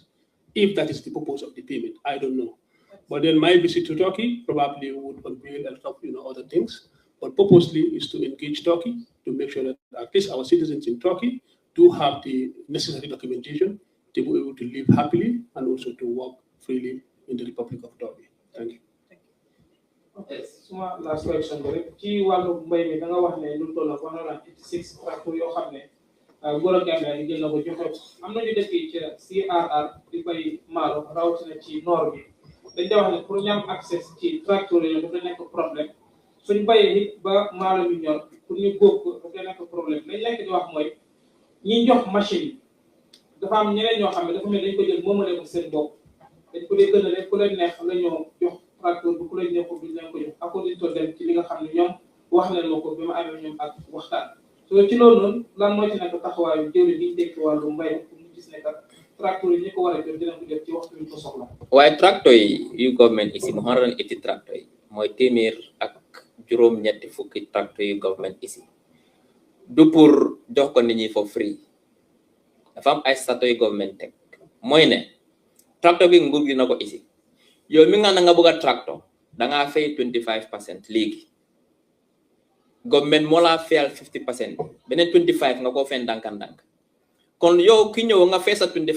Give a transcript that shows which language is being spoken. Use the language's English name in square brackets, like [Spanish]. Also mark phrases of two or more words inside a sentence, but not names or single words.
[English] If that is the purpose of the payment, I don't know. But then my visit to Turkey probably would unveil a lot of other things. But purposely is to engage Turkey to make sure that at least our citizens in Turkey do have the necessary documentation to be able to live happily and also to work freely in the Republic of Turkey. Thank you. [Wolof] Okay, suma [English] last question [Wolof] bi rek ci wàllu mbay mi da nga wax ne lu toll ak 186 tracteurs yoo xam ne góor ak Gambia yi jël na ko joxe am na ñu dëkk ci CRR di bay maalo rawatina ci noor bi dañ da wax ne pour ñu am accès ci tracteurs yooyu dafa nekk problème suñ bayee nit ba maalo bi ñor pour ñu góob ko dafa nekk problème lañ lekk di wax mooy ñi jox machine yi dafa am ñeneen ñoo xam ne dafa mel dañ ko jël moomale ko seen bopp dañ ko dee gën a rek ku leen neex la ñoo jox tracteur bu ku leen neexul duñ leen ko jox [English] according to [Wolof] dem ci li nga xam ne ñoom wax nañ ma ko bi ma amee ñoom ak waxtaan so ci loolu noonu lan moo ci nekk taxawaayu jëwri liñ tekki wàllu mbay pour ñu gis ne kat tracteur yi ñi ko war a jot dinañ ko jot ci waxtu ñu ko soxla waaye tracteur yi yu government isi mu 180 tracteur yi mooy téeméer ak juróom-ñetti fukki tracteur yu government isi du pour jox ko nit ñi [English] for free [Wolof] dafa am ay statut yu government teg mooy ne tracteur bi nguur gi na ko isi yow mi nga na nga bëgg a tracteur da ngaa fay 25% léegi government moo laa fayal 50% beneen 25 nga koo fay ndànk-ndànk kon yow ki ñëw nga fay sa